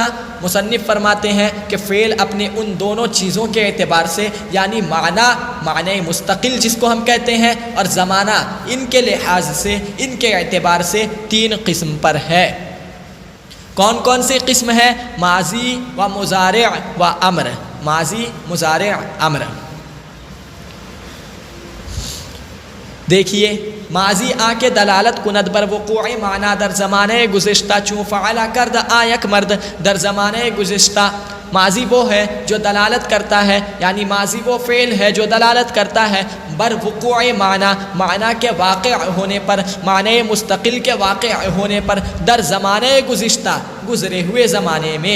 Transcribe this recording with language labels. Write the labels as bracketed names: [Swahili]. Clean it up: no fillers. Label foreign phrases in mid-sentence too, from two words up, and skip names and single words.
[Urdu] مصنف فرماتے ہیں کہ فعل اپنے ان دونوں چیزوں کے اعتبار سے، یعنی معنی مستقل جس کو ہم کہتے ہیں، اور زمانہ، ان کے لحاظ سے، ان کے اعتبار سے 3 قسم پر ہے۔ کون کون سی قسم ہے؟ ماضی و مضارع و امر، ماضی، مضارع، امر۔ [Persian] دیکھیے، ماضی آ کے دلالت کند بر وقوع معنی در زمانے گزشتہ، چون فعل کرد آیک مرد در زمانے گزشتہ۔ [Urdu] ماضی وہ ہے جو دلالت کرتا ہے، یعنی ماضی وہ فعل ہے جو دلالت کرتا ہے [Persian] بر وقوع معنی، [Urdu] معنی کے واقع ہونے پر، معنی مستقل کے واقع ہونے پر، [Persian] در زمانے گزشتہ، [Urdu] گزرے ہوئے زمانے میں۔